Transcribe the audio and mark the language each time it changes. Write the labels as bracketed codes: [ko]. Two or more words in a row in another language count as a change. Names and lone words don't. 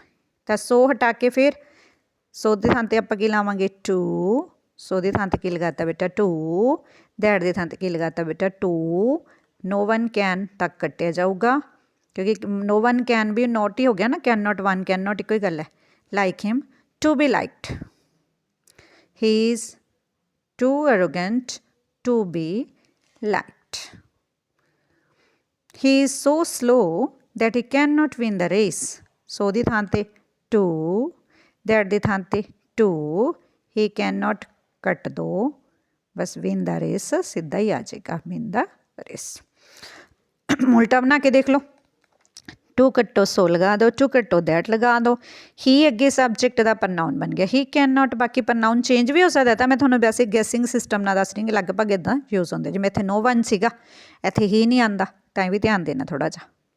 [pa] ਤਾਂ ਸੋ ਹਟਾ ਕੇ ਫਿਰ ਸੋ ਦੀ ਥਾਂ 'ਤੇ ਆਪਾਂ ਕੀ ਲਾਵਾਂਗੇ ਟੂ, ਸੋ ਦੀ ਥਾਂ 'ਤੇ ਕੀ ਲਗਾਤਾ ਬੇਟਾ ਟੂ, ਦੈਟ ਦੀ ਥਾਂ 'ਤੇ ਕੀ ਲਗਾਤਾ ਬੇਟਾ ਟੂ, [en] no one can [pa] ਤੱਕ ਕੱਟਿਆ ਜਾਊਗਾ, ਕਿਉਂਕਿ [en] no one can [pa] ਵੀ ਨੋਟ ਹੀ ਹੋ ਗਿਆ ਨਾ, [en] can not one can not [pa] ਇੱਕੋ ਹੀ ਗੱਲ ਹੈ। [en] like him, to be liked, he is too arrogant to be liked. He is so slow that he cannot win the race. [pa] So ਦੀ ਥਾਂ 'ਤੇ to, that ਦੀ ਥਾਂ 'ਤੇ to, [en] he cannot [pa] ਕੱਟ ਦੋ, ਬਸ [en] win the race [pa] ਸਿੱਧਾ ਹੀ ਆ ਜਾਏਗਾ, [en] win the race। [pa] ਉਲਟਾ ਬਣਾ ਕੇ ਦੇਖ ਲਓ, ਟੂ ਕੱਟੋ ਸੋ ਲਗਾ ਦਿਓ, ਟੂ ਕੱਟੋ ਦੈਟ ਲਗਾ ਦਿਓ, ਹੀ ਅੱਗੇ ਸਬਜੈਕਟ ਦਾ ਪ੍ਰਨਾਊਨ ਬਣ ਗਿਆ, [en] he can not. [pa] ਬਾਕੀ [en] pronoun change [pa] ਵੀ ਹੋ ਸਕਦਾ, ਤਾਂ ਮੈਂ ਤੁਹਾਨੂੰ ਵੈਸੇ [en] guessing system [pa] ਨਾਲ ਦੱਸ ਰਹੀ ਹਾਂ, ਲਗਭਗ ਇੱਦਾਂ ਯੂਜ਼ ਹੁੰਦੇ। ਜਿਵੇਂ ਇੱਥੇ [en] no one [pa] ਸੀਗਾ, ਇੱਥੇ ਹੀ ਨਹੀਂ ਆਉਂਦਾ, ਤਾਂ ਇਹ ਵੀ ਧਿਆਨ ਦੇਣਾ ਥੋੜ੍ਹਾ ਜਿਹਾ।